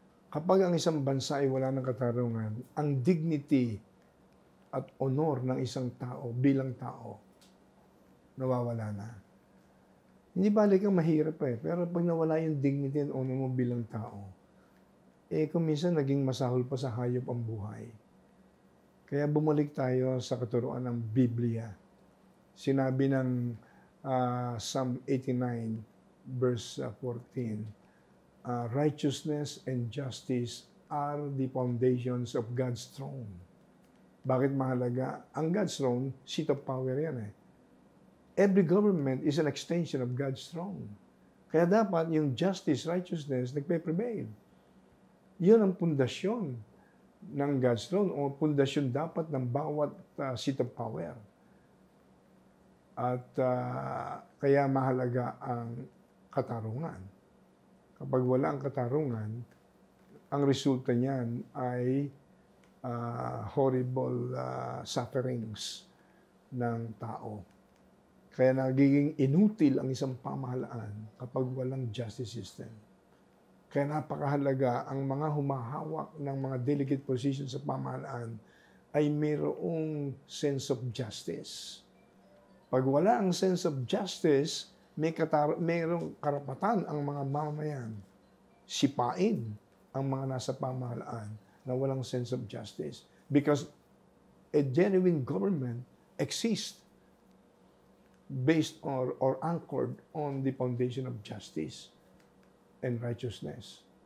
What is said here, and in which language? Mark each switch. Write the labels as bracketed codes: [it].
[tl] Kapag ang isang bansa ay wala ng katarungan, ang dignity at honor ng isang tao bilang tao, nawawala na. Hindi balik ang mahirap pero pag nawala yung [en] dignity and honor [tl] mo bilang tao, kung minsan naging masahol pa sa hayop ang buhay. Kaya bumalik tayo sa katuruan ng Biblia. Sinabi ng [en] Psalm 89, verse 14, righteousness and justice are the foundations of God's throne. [tl] Bakit mahalaga? Ang [en] God's throne, seat of power [tl] yan [en] Every government is an extension of God's throne. [tl] Kaya dapat yung justice, righteousness, nagpe-prevail. Yun ang pundasyon ng God's throne o pundasyon dapat ng bawat [en] seat of power. [tl] At kaya mahalaga ang katarungan. Kapag wala ang katarungan, ang resulta niyan ay [en] horrible sufferings [tl] ng tao. Kaya nagiging inutil ang isang pamahalaan kapag walang justice system. Kaya napakahalaga ang mga humahawak ng mga delegate positions sa pamahalaan ay mayroong sense of justice. Pag wala ang [en] sense of justice, [tl] mayroong karapatan ang mga mamamayan sipain ang mga nasa pamahalaan na walang sense of justice. [en] Because a genuine government exists based or anchored on the foundation of justice and righteousness.